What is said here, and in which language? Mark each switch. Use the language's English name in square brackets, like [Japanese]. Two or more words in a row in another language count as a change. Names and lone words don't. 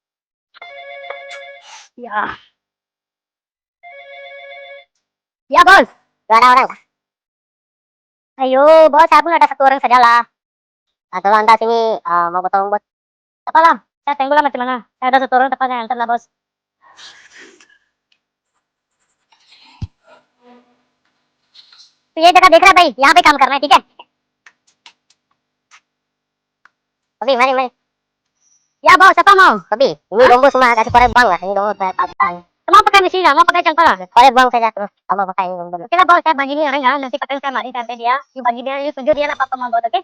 [Malay] Ya. Ya bos. Gak ada orang. Ayo bos, saya pun ada satu orang saja lah. Atau lantas ini mau potong buat Apa lah? Saya tunggu lah macam mana. Saya ada satu orang tepatnya yang lah bos. [Hindi] तो ये जगह देख रहा है भाई, यहाँ पे काम करना है, ठीक है? [Malay] kopi. Mari, mari. Ya bos, apa mau? Kopi. Ini tombol semua kasih korek bang lah. Ini tombol saya pakai. Mau pakai mesin lah, mau pakai cangkul lah. Korek bang saja terus. Kamu pakai ini tombol. Oke lah bos, saya bagi orang ya, nanti patang saya mari sampai dia. You bagi dia, you tunjuk dia lah apa mau buat, oke?